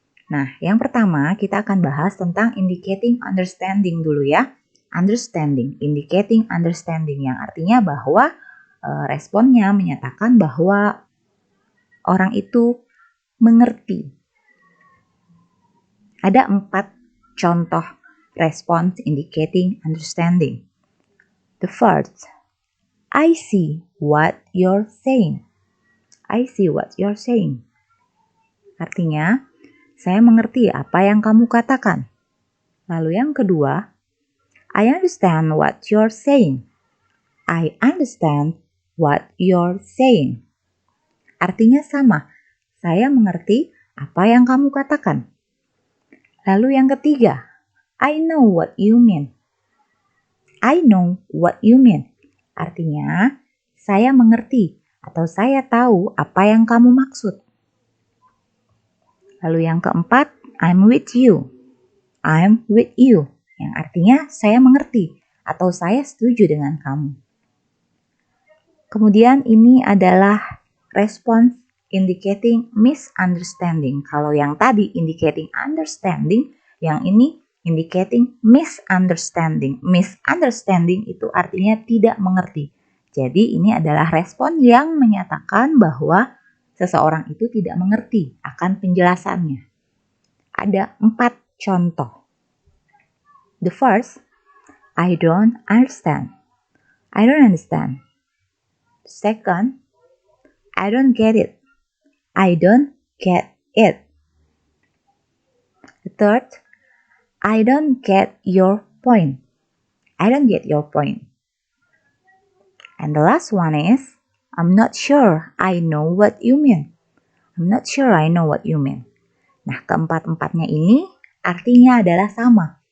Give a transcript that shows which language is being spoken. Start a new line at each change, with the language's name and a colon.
Indonesian: Nah, yang pertama kita akan bahas tentang indicating understanding dulu ya. Understanding, indicating understanding yang artinya bahwa responnya menyatakan bahwa orang itu mengerti. Ada 4 contoh
English: response indicating understanding. The first, I see what you're saying. I see what you're saying.
Indonesian: Artinya, saya mengerti apa yang kamu katakan. Lalu yang kedua,
English: I understand what you're saying. I understand what you're saying.
Indonesian: Artinya sama, saya mengerti apa yang kamu katakan. Lalu yang ketiga,
English: I know what you mean. I know what you mean.
Indonesian: Artinya, saya mengerti atau saya tahu apa yang kamu maksud. Lalu yang keempat,
English: I'm with you. I'm with you.
Indonesian: Yang artinya saya mengerti atau saya setuju dengan kamu. Kemudian ini adalah response indicating misunderstanding. Kalau yang tadi indicating understanding, yang ini indicating misunderstanding. Misunderstanding itu artinya tidak mengerti. Jadi ini adalah respon yang menyatakan bahwa seseorang itu tidak mengerti akan penjelasannya. Ada 4 contoh.
English: The first, I don't understand. I don't understand. Second, I don't get it. I don't get it. The third, I don't get your point. I don't get your point. And the last one is, I'm not sure I know what you mean. I'm not sure I know what you mean.
Indonesian: Nah, keempat-empatnya ini artinya adalah sama.